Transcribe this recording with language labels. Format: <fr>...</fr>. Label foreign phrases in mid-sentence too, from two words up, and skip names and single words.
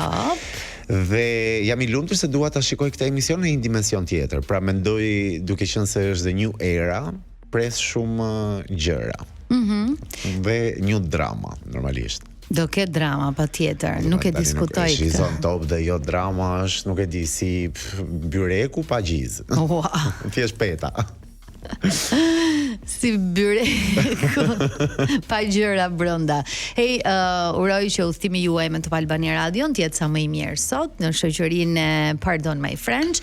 <sq>Dhe jam i lumtur se dua ta shikoj këtë emision në një dimension tjetër. Pra mendoj, duke qenë se është dhe</sq> <en>new era,</en> <sq>pres shumë gjëra. Dhe një drama normalisht. Do ketë drama patjetër, nuk e diskutoj këtë. She's on Top dhe jo drama është, nuk e di, si byreku pa gjiz. Thjesht peta. Si byreku pa gjëra brenda. Hej, uroj që udhëtimi juaj me Top Albania Radio të jetë sa më i mirë sot në shoqërinë e Pardon My French.</sq>